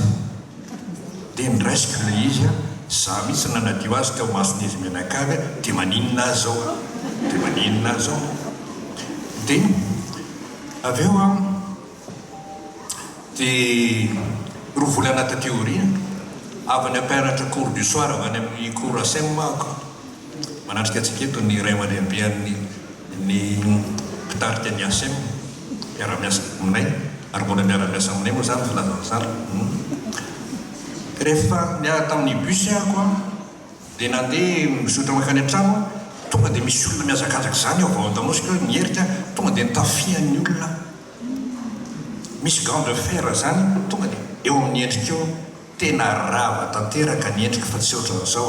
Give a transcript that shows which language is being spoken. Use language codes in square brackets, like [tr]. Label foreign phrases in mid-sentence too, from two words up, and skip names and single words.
[mg] Dia niraisiko ilay izy za mihitsy nanadio azy teo mason'izy mianakavy dia maninona azy zao. Dia maninona azy zao. Dia avy eo dia roa volana taty aoriana avy ny ampianatra [fr] cours du soir [mg] avy any amin'ny cours ASEM mako manatrika antsika eto ny ray aman-dreny ny mpitarika ny ASEM miara-miasa aminay ary mbola miara-miasa aminay moa zany filazan'izany. Rehefa niara tamin'ny bus ahako dia nandeha misotra makany an-trano tonga dia misy olona miazakazaka izany ao vao an-damosika mierika tonga dia nitafian'ny olona misy [fr] gant de fer [mg] zany tonga dia eo amin'ny endrika eo tena rava tanteraka ny endrika fa tsy ohatran'izao.